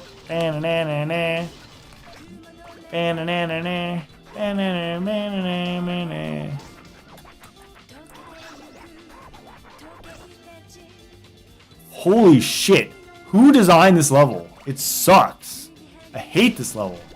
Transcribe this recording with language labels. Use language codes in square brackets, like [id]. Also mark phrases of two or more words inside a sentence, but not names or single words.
[en] Ba-na-na-na-na. Ba-na-na-na-na. Ba-na-na-na-na-na-na. Holy shit. Who designed this level? It sucks. I hate this level.